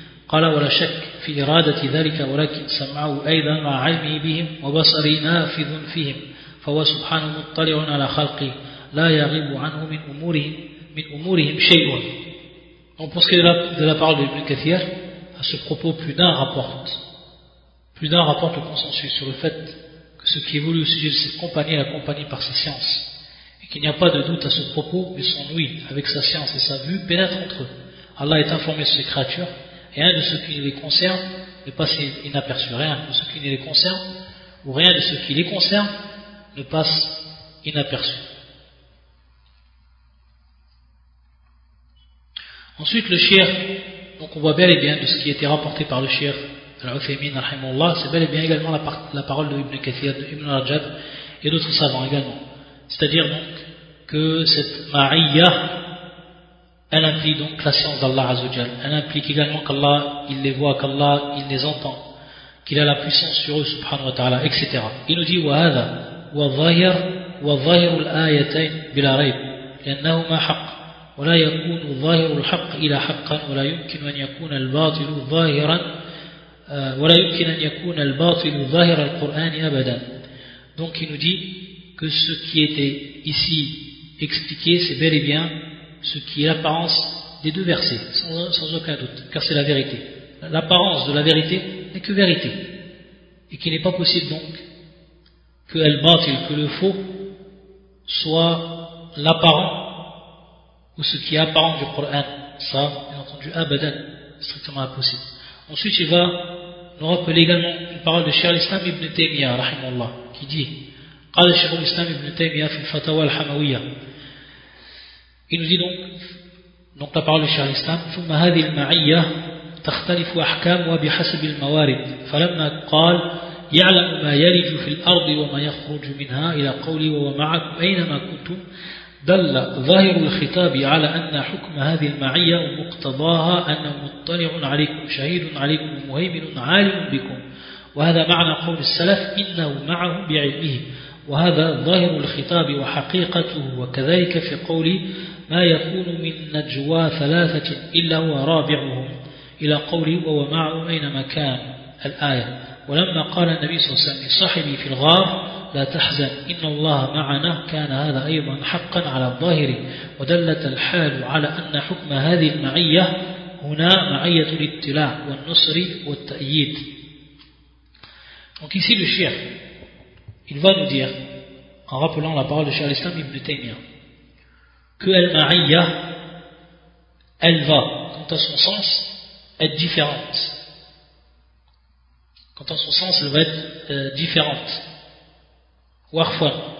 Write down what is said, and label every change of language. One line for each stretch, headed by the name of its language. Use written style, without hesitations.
Arabic: قال ولا شك في إرادة ذلك ولكن سمعه أيضا مع علمه بهم وبصره نافذ فيهم فهو سبحانه مطلع على خلقه لا يغيب عنه من أمورهم شيء.
French: Donc pour ce qui est de la parole de Ibn Kathir, à ce propos, plus d'un rapporte le consensus sur le fait que ce qui évolue au sujet de cette compagnie est la compagnie par ses sciences, et qu'il n'y a pas de doute à ce propos, mais son oui avec sa science et sa vue pénètre entre eux. Allah est informé sur ses créatures. Et rien de ce qui les concerne ne passe inaperçu, rien de ce qui les concerne, ou rien de ce qui les concerne ne passe inaperçu. Ensuite, le shir, donc on voit bel et bien de ce qui a été rapporté par le shir al-Uthaymin, rahimahullah, c'est bel et bien également la parole de Ibn Kathir, de Ibn Rajab et d'autres savants également. C'est-à-dire donc que cette ma'iyya, elle implique donc la science d'Allah Azzawajal. Elle implique également qu'Allah, il les voit, qu'Allah, il les entend, qu'il a la puissance sur eux, subhanahu wa ta'ala, etc. Il nous dit
Arabic: وَهَذَا وَظَاهِرُ الْآيَتَيْنِ بِلَا رَيْبِ لِأَنَّهُمَا حَقٌّ وَلَا يَكُونُ ظَاهِرُ الْحَقِّ إِلَى حَقًّا وَلَا يُمْكِنُ أَنْ يَكُونَ الْبَاطِلُ ظَاهِرًا ولا يمكن أن يكون الباطل ظاهر القرآن أبدا.
French: Donc il nous dit que ce qui était ici expliqué, c'est bel et bien ce qui est l'apparence des deux versets, sans aucun doute, car c'est la vérité. L'apparence de la vérité n'est que vérité, et qu'il n'est pas possible donc que al-batil, que le faux, soit l'apparent ou ce qui est apparent du Coran. Ça, bien entendu, abadan, strictement impossible. Ensuite, il va nous rappeler également une parole de Cheikh al-Islam ibn Taymiyyah, rahimahullah, qui dit
Arabic: قال الشيخ الإسلام ابن تيمية في الفتاوى الحموية.
French: Il nous dit donc la parole du Cheikh l'Islam.
Arabic: ثم هذه المعية تختلف أحكامها بحسب الموارد. فلما قال يعلم ما يلج في الأرض وما يخرج منها إلى قولي ومعك أينما كنتم دل ظاهر الخطاب على أن حكم هذه المعية ومقتضاها أن مطلع عليكم شهيد عليكم مهيمن عالم بكم وهذا معنى قول السلف إنه معهم بعلمه وهذا ظاهر الخطاب وحقيقته وكذلك في قولي ما يكون من نجوى ثلاثة إلا هو رابعهم إلى قولي وهو معهم أينما كان الآية ولما قال النبي صلى الله عليه وسلم صاحبي في الغار لا تحزن إن الله معنا كان هذا أيضا حقا على الظاهر ودلت الحال على أن حكم هذه المعية هنا معية الاطلاع والنصر والتأييد.
French: Donc ici le Cheikh, il va nous dire, en rappelant la parole de Cheikh al-Islam ibn Taymiyyah, que al-ma'iyya, elle va, quant à son sens, être différente. Quant à son sens, elle va être différente. Warfwan.